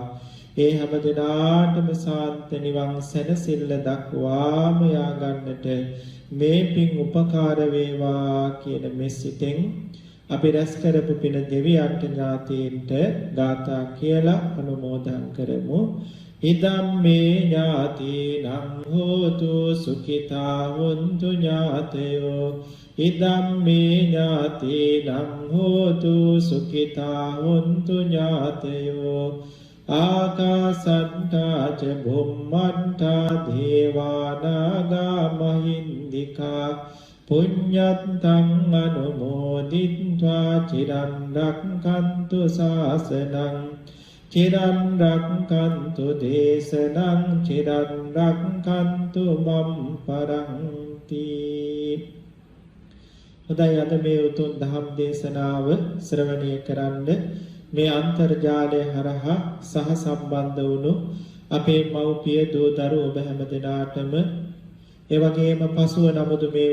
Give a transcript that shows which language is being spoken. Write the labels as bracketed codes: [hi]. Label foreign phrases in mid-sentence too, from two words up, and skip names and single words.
[si] ඒ හැම දෙනාටම සාන්ත නිවන් සැනසෙල්ල දක්වාම යා ගන්නට මේ පින් උපකාර වේවා කියන මෙසිතෙන් අපි රැස් කරපු පින දෙවියන්ට ඥාතීන්ට ගාථා කියලා අනුමෝදන් කරමු. [pi] ඉදම් මේ ඥාතීනම් හෝතු සුඛිතා හොන්තු ඥාතයෝ. ඉදම් මේ ඥාතීනම් හෝතු සුඛිතා හොන්තු ඥාතයෝ. ආකාසට්ටා ච බුම්මට්ටා දේවානාගා මහින්దికා පුඤ්ඤත්තං අනුමෝදිත්වා චිරන් රක්ඛන්තු ශාසනං චිරන් රක්ඛන්තු දේශනං චිරන් රක්ඛන්තු මම් පරන්ති. [si] හොඳයි, අද මේ උතුම් ධම් දේශනාව ශ්‍රවණය කරන්න මේ අන්තර්ජාලය හරහා සහ සම්බන්ධ වුණු අපේ මව්පිය දූ දරුවෝ ඔබ හැම දෙනාටම ඒ වගේම පසුව නමුදු මේ